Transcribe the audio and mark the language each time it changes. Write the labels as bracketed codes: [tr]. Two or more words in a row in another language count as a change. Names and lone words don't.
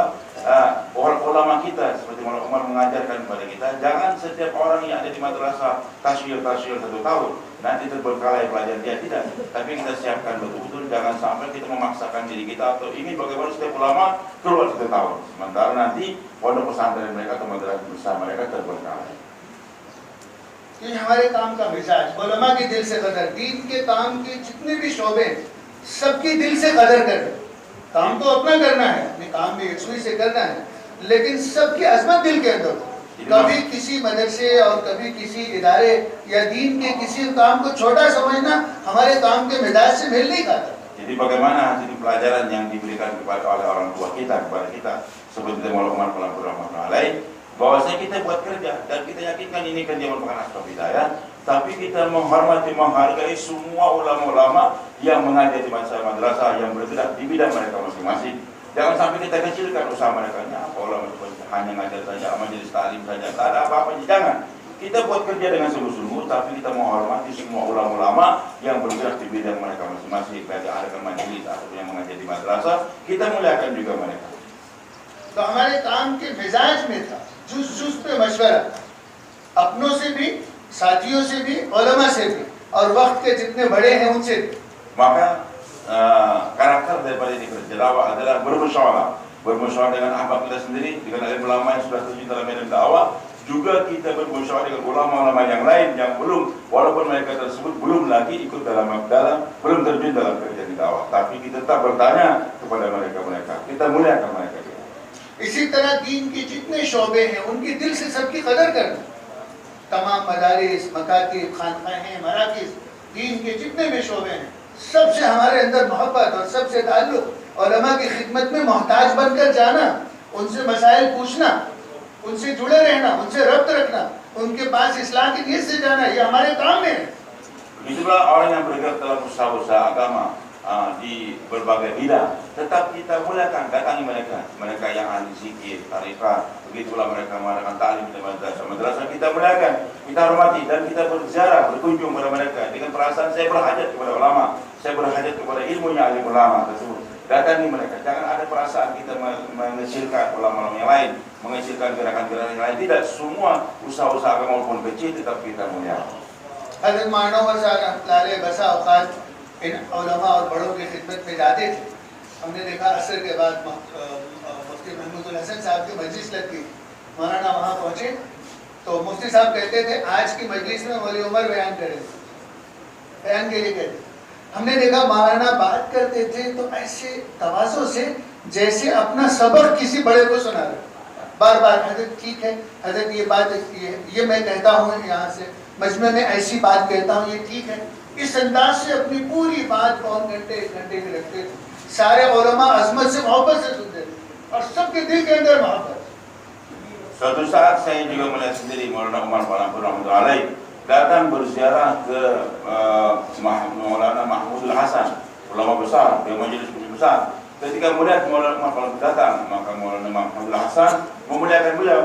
[id] Ulama kita seperti Maulana Umar mengajarkan kepada kita, jangan setiap orang yang ada di madrasah tasyir 1 tahun nanti terbengkalai pelajaran dia, tidak. Tapi kita siapkan betul-betul, jangan sampai kita memaksakan diri kita atau ingin bagaimana setiap ulama keluar 1 tahun, sementara nanti pondok pesantren mereka atau madrasah besar mereka terbengkalai. [ur] یہ ہمارے کام کا مزاج، علما کی دل سے قدر، دین کے کام کے جتنے بھی شعبے سب کی دل سے قدر کریں. کام تو اپنا کرنا ہے، اپنے کام بھی یکسوئی سے کرنا ہے، لیکن سب کی عظمت دل کے اندر. کبھی کسی مدرسے اور کبھی کسی ادارے یا دین کے کسی کام کو چھوٹا سمجھنا ہمارے کام کے مزاج سے میل نہیں کھاتا. [id] Jadi bagaimana hasil pelajaran yang diberikan kepada oleh orang tua kita kepada kita, seperti Maulana Umar Rahmatullahi, bahwasanya kita buat kerja dan kita yakinkan ini kerja merupakan asbab hidayah, tapi kita menghormati, menghargai semua ulama-ulama yang mengajar di madrasah yang bergerak di bidang mereka masing-masing. Jangan sampai kita kecilkan usaha mereka. Apa ulama itu hanya ngajar saja, majelis taklim saja, tak ada apa-apa. Jangan. Kita buat kerja dengan sungguh-sungguh, tapi kita menghormati semua ulama-ulama yang bergerak di bidang mereka masing-masing. Baik yang ada majelis atau yang mengajar di madrasah, kita muliakan juga mereka. [ur] تو ہمارے کام کے مزاج میں تھا، جز پہ مشورہ، اپنوں سے بھی، ساتھیوں سے بھی، علما سے بھی، اور وقت کے جتنے بڑے ہیں ان سے بھی. [id] Maka karakter daripada ini berdakwah adalah bermusyawarah dengan ahbab kita sendiri, dengan alim ulama yang sudah terjun dalam medan dakwah, juga kita bermusyawarah dengan ulama-ulama yang lain yang belum, walaupun mereka tersebut belum lagi ikut belum terjun dalam kerja di dakwah, tapi kita tetap bertanya kepada mereka, kita muliakan mereka. [ur] اسی طرح دین کے جتنے شعبے ہیں ان کی دل سے سب کی قدر کرنا. تمام مدارس، مکاتب، خانقاہیں، مراکز، دین کے جتنے بھی شعبے ہیں، سب سے ہمارے اندر محبت اور سب سے تعلق، علما کی خدمت میں محتاج بن کر جانا، ان سے مسائل پوچھنا، ان سے جڑے رہنا، ان سے ربط رکھنا، ان کے پاس اصلاح کی نیت سے جانا، یہ ہمارے کام میں ہے. [id] Begitulah orang yang bergerak dalam usaha-usaha agama di berbagai bidang, tetap kita muliakan, datangi mereka yang ahli zikir, tarikat, begitulah mereka mengadakan ta'lim di madrasah, kita muliakan, kita hormati, dan kita berziarah, berkunjung kepada mereka dengan perasaan saya berhajat kepada ulama, saya berhajat kepada ilmunya alim ulama tersebut. Datangi mereka, jangan ada perasaan kita mengecilkan ulama-ulama yang lain, mengecilkan gerakan-gerakan yang lain. Tidak, semua usaha-usaha agama walaupun kecil tetap kita muliakan. [ur] حضرت مانو رحمۃ اللہ بسا اوقات ان علما اور بڑوں کی خدمت میں جاتے تھے. ہم نے دیکھا عصر کے بعد مفتی محمود الحسن صاحب کی مجلس لگتی، مولانا وہاں پہنچے تو مفتی صاحب کہتے تھے آج کی مجلس میں ولی عمر بیان کریں گے، بیان کے لیے کہتے. ہم نے دیکھا مولانا بات کرتے تھے تو ایسے تواضع سے جیسے اپنا سبق کسی بڑے کو سنا رہے، بار بار حضرت ٹھیک ہے، حضرت یہ بات یہ میں کہتا ہوں یہاں سے مجمعے میں ایسی بات کہتا ہوں، یہ ٹھیک ہے. اس انداز سے اپنی پوری بات پون گھنٹے ایک گھنٹے میں رکھتے تھے. سارے علما عظمت سے محبت سے سنتے تھے اور سب کے دل کے اندر محبت. [id] Suatu saat saya juga melihat sendiri Maulana Umar Palampur [ar] رحمة الله عليه [id] datang berziarah ke Maulana Mahmudul Hasan, ulama besar, di majelis besar. Ketika melihat Maulana Umar Palampur datang, maka Maulana Mahmudul Hasan memuliakan beliau.